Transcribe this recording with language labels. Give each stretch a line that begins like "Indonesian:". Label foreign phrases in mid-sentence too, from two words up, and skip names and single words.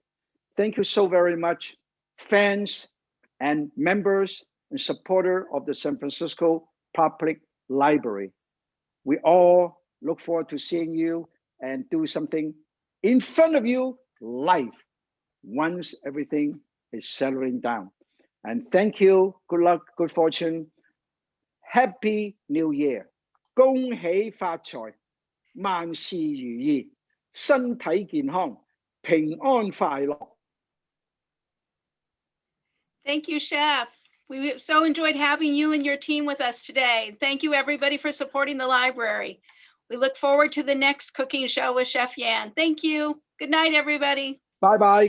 English: Thank you so very much, fans and members and supporter of the San Francisco Public Library. We all look forward to seeing you and do something in front of you live once everything is settling down. And thank you, good luck, good fortune. Happy New Year.
Cantonese: 恭喜發財，萬事如意，身體健康，平安快樂。
English: Thank you, Chef. We so enjoyed having you and your team with us today. Thank you, everybody, for supporting the library. We look forward to the next cooking show with Chef Yan. Thank you. Good night, everybody. Bye bye.